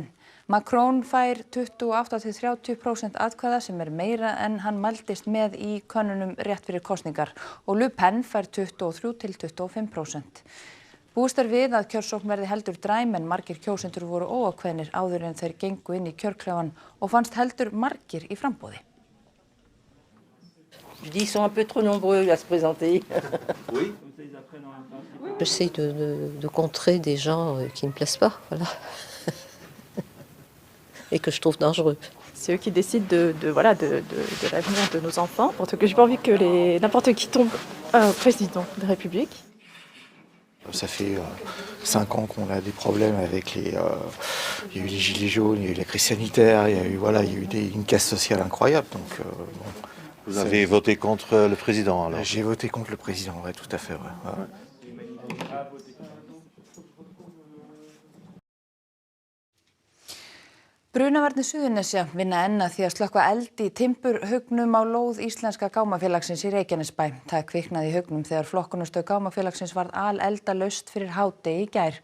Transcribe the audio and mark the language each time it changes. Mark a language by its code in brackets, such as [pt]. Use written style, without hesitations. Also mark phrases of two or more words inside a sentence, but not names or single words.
[is] Macron fær 28–30% atkvæða sem meira en hann mældist með í könnunum rétt fyrir kosningar og Le Pen fær 23–25%. Búist við að kjörsókn verði heldur dræm en margir kjósendur voru óákveðnir áður en þeir gengu inn í kjörklefan og fannst heldur margir í framboði. [fr] Ils sont un peu trop nombreux à se présenter. Oui. J'essaie de contrer des gens qui ne me plaisent pas, voilà. Et que je trouve dangereux. C'est eux qui décident de l'avenir de nos enfants. Pour que j'ai pas envie que n'importe qui tombe président de la République. Ça fait 5 ans qu'on a des problèmes avec il y a eu les gilets jaunes, il y a eu la crise sanitaire, il y a eu une casse sociale incroyable. Donc, Vous avez voté contre le président alors? J'ai voté contre le président, ouais, tout à fait. Ouais. [is] Brunavarnir Suðurnesja vinna enn að því að slökkva eld í timburhaugnum á lóð Íslenska gámafélagsins í Reykjanesbæ. Það kviknaði í haugnum þegar flokkunarstöð gámafélagsins varð eldalaust fyrir hádegi í gær.